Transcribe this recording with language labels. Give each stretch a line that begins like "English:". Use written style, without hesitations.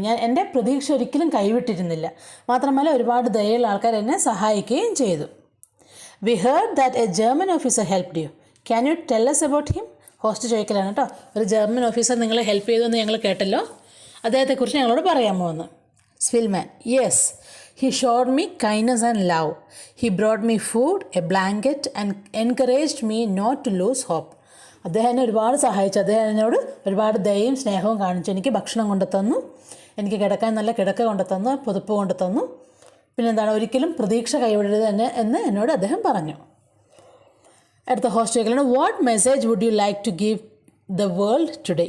Malayalam: ഞാൻ എൻ്റെ പ്രതീക്ഷ ഒരിക്കലും കൈവിട്ടിരുന്നില്ല. മാത്രമല്ല ഒരുപാട് ദയയുള്ള ആൾക്കാർ എന്നെ സഹായിക്കുകയും ചെയ്തു.
English: We heard that a German officer helped you. Can you tell us about him?
Malayalam: Host ചോദിക്കലാണ് കേട്ടോ. ഒരു ജർമ്മൻ ഓഫീസർ നിങ്ങളെ ഹെൽപ്പ് ചെയ്തു ഞങ്ങൾ കേട്ടല്ലോ, അദ്ദേഹത്തെക്കുറിച്ച് ഞങ്ങളോട് പറയാമോ എന്ന്.
English: Spielman: yes, he showed me kindness and love. He brought me food, a blanket and encouraged me not to lose hope.
Malayalam: അദ്ദേഹം എന്നെ ഒരുപാട് സഹായിച്ചു. അദ്ദേഹം എന്നോട് ഒരുപാട് ദയയും സ്നേഹവും കാണിച്ചു. എനിക്ക് ഭക്ഷണം കൊണ്ടു തന്നു, എനിക്ക് കിടക്കാൻ നല്ല കിടക്ക കൊണ്ടു തന്നു, പുതുപ്പ് കൊണ്ടു തന്നു. ഒരിക്കലും പ്രതീക്ഷ കൈവിടരുത് എന്ന് എന്നോട് അദ്ദേഹം പറഞ്ഞു. അടുത്ത host ചോദിക്കലാണ്,
English: What message would you like to give the world today?